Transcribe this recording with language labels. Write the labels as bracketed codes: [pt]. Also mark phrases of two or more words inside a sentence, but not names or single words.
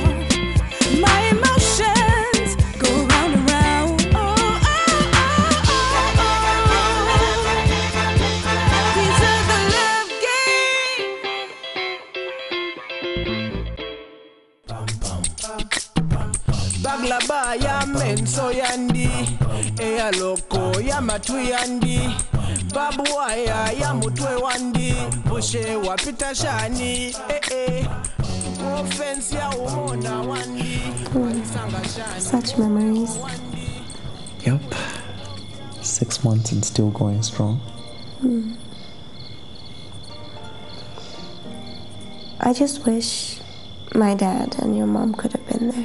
[en] My emotions go round and round. Oh, oh, oh, oh, oh. These are the love games. [bem] Baglaba ya menso yandi, eya loko ya matu yandi, babuaya ya mutwe wandi, bushe wapita shani, offense ya umona wandi. [en] Such memories. Yep. 6 months and still going strong. I just wish my dad and your mom could have been there.